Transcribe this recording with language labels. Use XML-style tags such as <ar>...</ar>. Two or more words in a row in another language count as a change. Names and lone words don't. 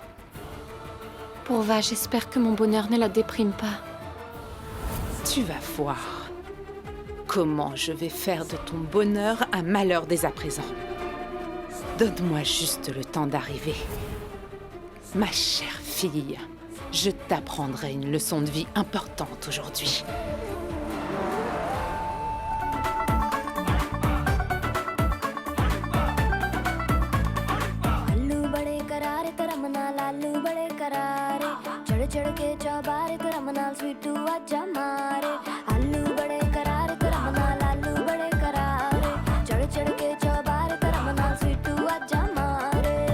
<fr>Pourva, j'espère que mon bonheur ne la déprime pas. Tu vas voir. comment je vais faire de ton bonheur un malheur dès à présent. Donne-moi juste le temps d'arriver. Ma chère fille, je t'apprendrai une leçon de vie importante aujourd'hui.</fr> <hi>आलू बड़े करारे तेरा मनाल आलू बड़े करारे चढ़ चढ़ के चौबारे तेरा मनाल स्वीटू आजा मारे आलू बड़े करारे तेरा मनाल आलू बड़े करारे चढ़ चढ़ के चौबारे तेरा मनाल स्वीटू आजा मारे</hi>